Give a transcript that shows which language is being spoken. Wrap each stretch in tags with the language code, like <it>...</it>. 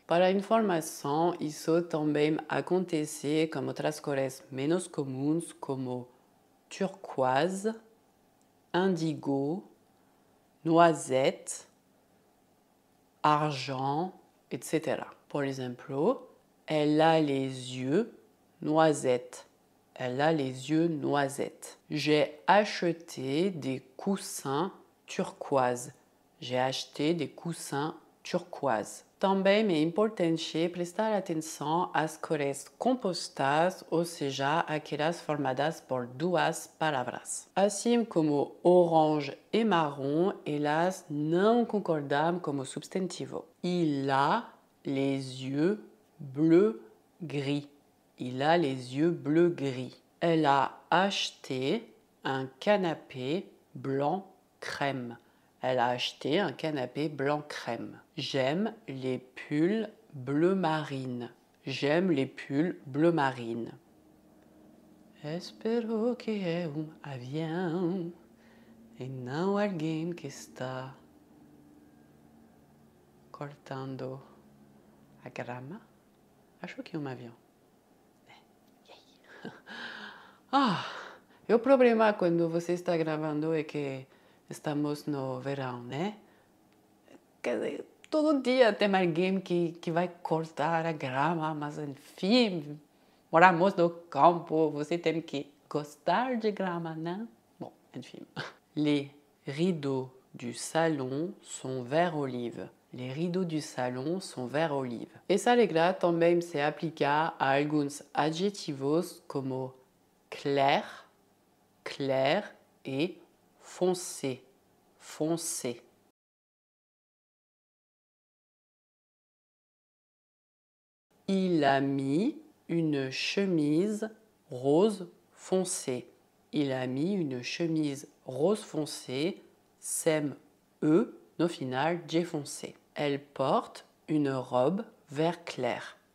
<pt>Para a informação, isso também acontece com outras cores menos comuns como turquoise, indigo, noisette, argent, etc. Por exemplo,</pt> <fr>elle a les yeux noisettes. Elle a les yeux noisettes. J'ai acheté des coussins turquoise. J'ai acheté des coussins turquoise.</fr> <pt>Também é importante prestar atenção às cores compostas, ou seja, aquelas formadas por duas palavras. Assim como orange e marrom, elas não concordam como substantivo.</pt> <fr>Il a les yeux bleu-gris. Il a les yeux bleu-gris. Elle a acheté un canapé blanc crème. Elle a acheté un canapé blanc crème. J'aime les pulls bleu marine. J'aime les pulls bleu marine.</fr> <pt>Espero que é avião e não alguém que está cortando a grama. Acho que é avião. E o problema quando você está gravando é que estamos no verão, né? Quer dizer, todo dia tem alguém que vai cortar a grama, mas enfim, moramos no campo, você tem que gostar de grama, né? Bon, enfim.</pt> <fr>Les rideaux du salon sont vert olive. Les rideaux du salon sont vert olive.</fr> <pt>Essa regra também se aplica a alguns adjetivos como clair, clair et foncé, foncé.</pt> <fr>Il a mis une chemise rose foncé. Il a mis une chemise rose foncé,</fr> <pt>sem E, no final,</pt> <fr>J foncé. Elle porte une robe vert clair.</fr>